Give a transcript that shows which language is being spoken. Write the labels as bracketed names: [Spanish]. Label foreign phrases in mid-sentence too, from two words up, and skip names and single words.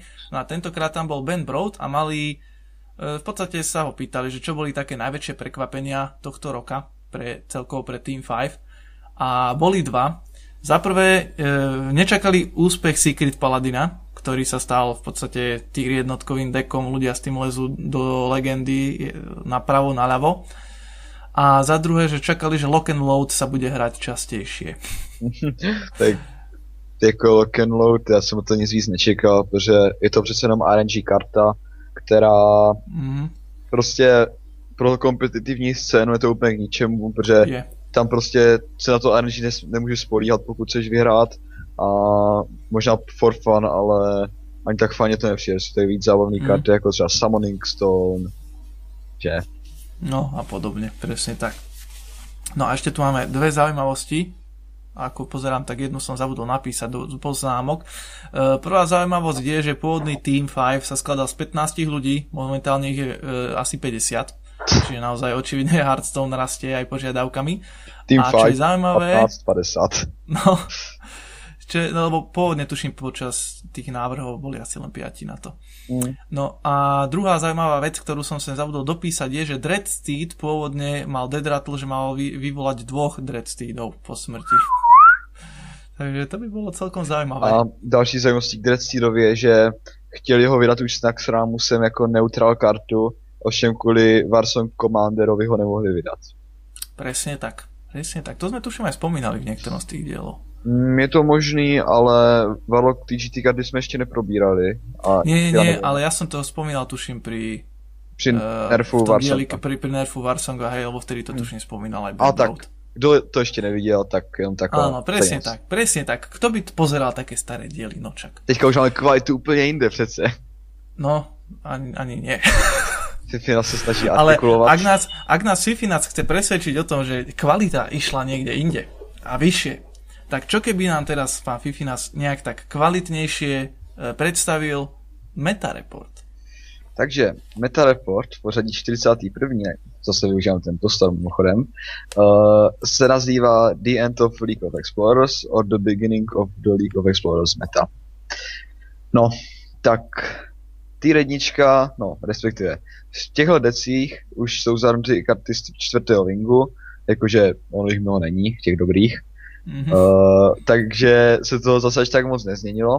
[Slovak] No a tentokrát tam bol Ben Broad a mali, v podstate sa ho pýtali, že čo boli také najväčšie prekvapenia tohto roka celkovo pre Team 5 a boli dva. Za prvé, nečakali úspech Secret Paladina, ktorý sa stal v podstate tier jednotkovým dekom, ľudia s tým lezú do legendy napravo, naľavo. A za druhé, že čakali, že lock and load sa bude hrať častejšie. [Czech] Tak jako lock and load, já jsem to nic víc nečekal, protože je to přece jenom RNG karta, která prostě pro kompetitivní scénu je to úplně k ničemu, protože tam prostě se na to RNG nemůže spolíhat, pokud chceš vyhrát, a možná [English] for fun, [Czech] ale ani tak fajně to nepřijde, jsou tady víc zábavný karty, jako třeba Summoning Stone, že? [Slovak] No a podobne, presne tak. No a ešte tu máme dve zaujímavosti. Ako pozerám, tak jednu som zabudol napísať do poznámok. Prvá zaujímavosť je, že pôvodný Team 5 sa skladal z 15 ľudí, momentálne ich je asi 50. Čiže naozaj očividne Hearthstone rastie aj požiadavkami. Team a 5 čo je zaujímavé, 50. No, lebo pôvodne tuším počas tých návrhov boli asi len 5 na to. No a druhá zaujímavá vec, ktorú som sem zabudol dopísať, je, že Dreadsteed pôvodne mal Dead Rattle, že mal vyvolať 2 Dreadsteedov po smrti. Takže to by bolo celkom zaujímavé. [Czech] A další zajímavostí k Dreadsteedovi je, že chtěli ho vydat už s Naxxramusem jako neutral kartu, ovšem kvůli Warsong Commanderovi ho nemohli vydat. [Slovak] Presne tak. To sme tuším aj spomínali v niektorom z tých dielov. [Czech] Je to možný, ale Warlock TGT karty jsme ještě neprobírali. A [Slovak] nie, ale ja som to spomínal tuším pri nerfu Warsonga. Pri nerfu Warsonga, hej, lebo vtedy to tuším spomínal aj [Czech] a tak, kdo to ještě neviděl, tak jenom taková. [Slovak] Áno, presne tak. Kto by pozeral také staré diely, nočak? [Czech] Teďka už máme kvalitu úplně jinde přece. No, [Slovak] ani nie. [Czech] Fifinac se snaží artikulovat. [Slovak] Ale ak nás Fifinac chce presvedčiť o tom, že kvalita išla niekde inde a vyššie, tak čo keby nám teraz pán Fifinac nejak tak kvalitnejšie predstavil Meta Report? [Czech] Takže Meta Report v pořadí 41. Zase využívám ten prostor mimochodem, se nazývá The End of League of Explorers or The Beginning of the League of Explorers Meta. No, tak Tier 1, no respektive v těchto decích už jsou zahrnuty karty z 4. wingu, jakože ono jich mnoho není, těch dobrých. Takže se to zase až tak moc nezměnilo.